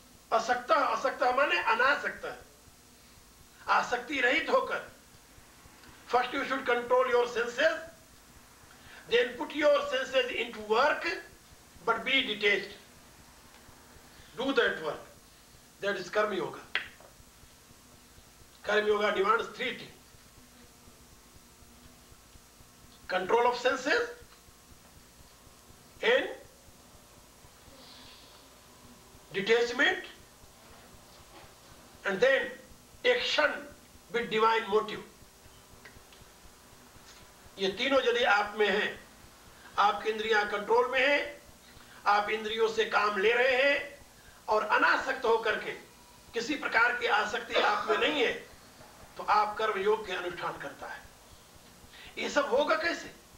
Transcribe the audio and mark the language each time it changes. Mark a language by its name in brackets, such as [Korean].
[Hindi] असक्त माने अनासक्त, आसक्ति रहित होकर। [English] First you should control your senses, then put your senses into work, but be detached, do that work, that is karma yoga. Karma Yoga demands 3 things: control of senses and detachment, and then action with divine motive. [Hindi] ये तीनों यदि आप में हैं, आपकी इंद्रियां control में हैं, आप इंद्रियों से काम ले रहे हैं और अनासक्त होकर के, किसी प्रकार की आसक्ति आप में नहीं है, तो आप कर्म योग के अनुष्ठान करता है। ये सब होगा कैसे?